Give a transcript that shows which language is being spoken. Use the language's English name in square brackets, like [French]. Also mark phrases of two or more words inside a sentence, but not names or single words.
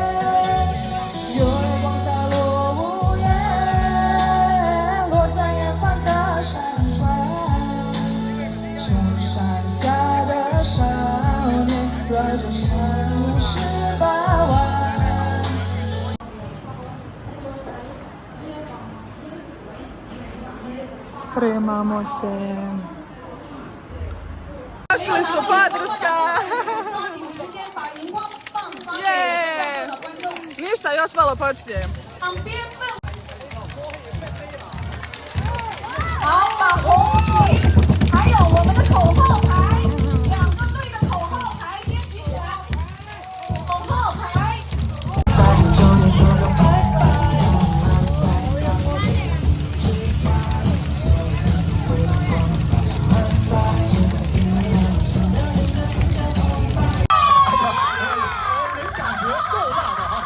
[Chinese] 这山路18弯。 [Bosnian] Spremamo se. Došli su podrška. Je. Ništa, još malo počinjem. [Chinese] 好，把红旗还有我们的口号牌，2个队的口号牌先举起来。口号牌。感觉够大的哈！